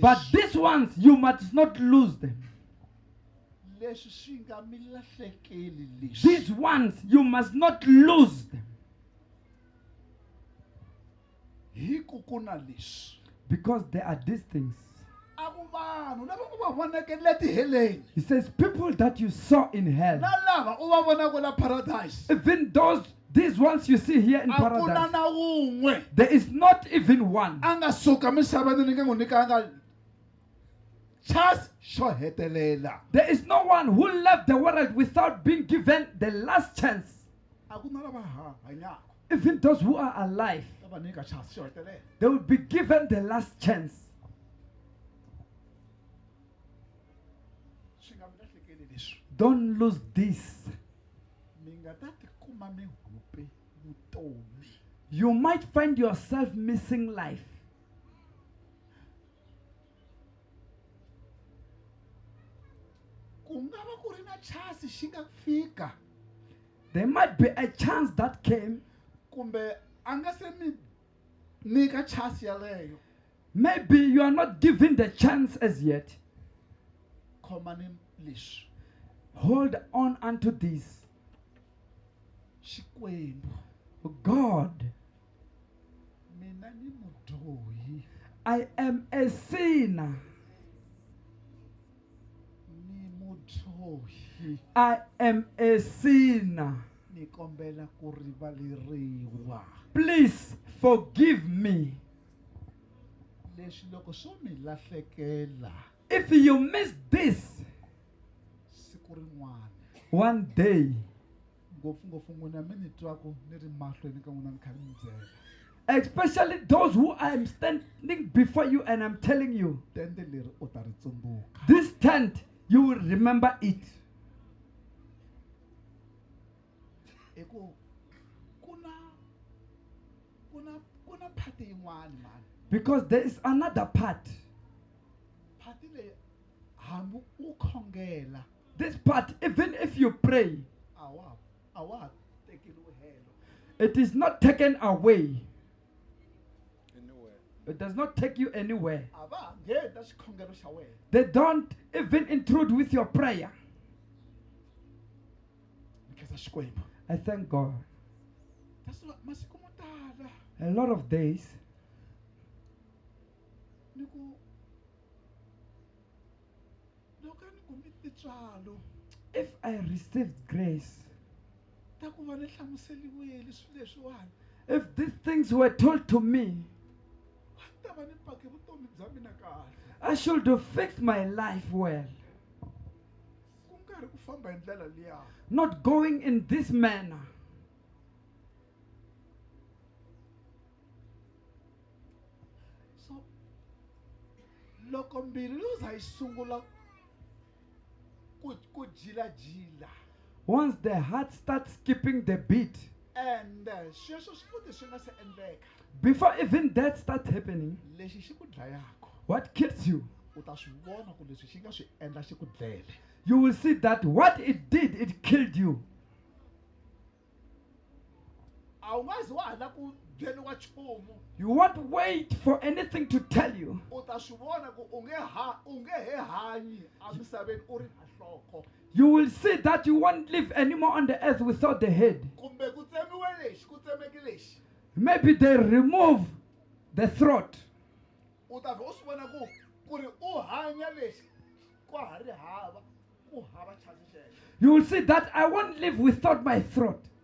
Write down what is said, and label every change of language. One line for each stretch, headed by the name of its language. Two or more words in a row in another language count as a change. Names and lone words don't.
English: but these ones, you must not lose them.
Tsonga: Leswi swi nga mi lahlekeli leswi.
English: These ones, you must not lose them
Tsonga: Hi ku ku na leswi.
English: because there are these things.
Tsonga: A ku vanhu lava u va voneke le tiheleni.
English: He says, people that you saw in hell,
Tsonga: Na lava u va vonaka la paradise.
English: even these ones you see here in
Tsonga: A ku na
English: paradise,
Tsonga: na wun'we.
English: there is not even one.
Tsonga: A nga suka misaveni ni nga n'wi nyikanga chance xo hetelela.
English: There is no one who left the world without being given the last chance.
Tsonga: A ku na lava hanyaka.
English: Even those who are alive,
Tsonga: Ta va nyika chance xo hetelela.
English: they will be given the last chance.
Tsonga: Swi nga mi lahlekeli leswi.
English: Don't lose this.
Tsonga: Mi nga ta tikuma mi hupe vutomi.
English: You might find yourself missing life.
Tsonga: Ku nga va ku ri na chance xi nga fika.
English: There might be a chance that came.
Tsonga: Kumbe a nga se mi nyika chance yaleyo.
English: Maybe you are not given the chance as yet.
Tsonga: khomani leswi
English: Hold on unto this.
Tsonga: Xikwembu,
English: God,
Tsonga: mina ni mudyohi,
English: I am a sinner.
Tsonga: ni mudyohi,
English: I am a sinner.
Tsonga: ni kombela ku rivaleriwa.
English: Please forgive me.
Tsonga: Leswi loko swo mi lahlekela
English: If you miss this
Tsonga: siku rin'wana,
English: one day,
Tsonga: ngopfungopfu n'wina mi ni twaku ni ri mahlweni ka n'wina ni kha ni mi byela,
English: especially those who I am standing before you and I'm telling you,
Tsonga: tende leri u ta ri tsundzuka.
English: this tent, you will remember it.
Tsonga: Hi ku ku na phati yin'wana mani.
English: Because there is another part.
Tsonga: Phati leyi hambi u khongela
English: This part, even if you pray,
Tsonga: a wa ha tekeriwi helo.
English: it is not taken away. Anywhere. It does not take you anywhere.
Tsonga: A va ha ngheni ta xikhongelo xa wena.
English: They don't even intrude with your prayer.
Tsonga: Ni khensa Xikwembu.
English: I thank God. That's why
Tsonga: masiku mo tala
English: A lot of days,
Tsonga: ni ku loko ni kumi tintswalo
English: if I received grace,
Tsonga: ta ku va ni hlamuseliwile swilo leswiwani,
English: if these things were told to me,
Tsonga: a ni ta va ni pake vutomi bya mina kahle.
English: I should have fixed my life well.
Tsonga: Ku nga ri ku famba hi ndlela liya.
English: Not going in this manner.
Tsonga: So loko mbilu yo za yi sungula ku jilajila,
English: Once the heart starts skipping the beat,
Tsonga: and sweswo swi futhi swi nga se endleka,
English: before even that starts happening,
Tsonga: lexi xi ku dlayaka
English: what kills you?
Tsonga: u ta swi vona ku leswi xi nga swi endla xi ku dlele.
English: You will see that what it did, it killed you.
Tsonga: A wu nga zi wa ha la ku byeliwa nchumu,
English: You won't wait for anything to tell you.
Tsonga: u ta swi vona ku u nge he hanyi emisaveni u ri na nhloko,
English: You will see that you won't live anymore on the earth without the head.
Tsonga: kumbe ku tsemiwe lexi ku tsemeki lexi.
English: Maybe they remove the throat.
Tsonga: U ta vhe u swi vona ku ri u hanya lexi ku ha ri hava ku hava chance xexo.
English: You will see that I won't live without my throat.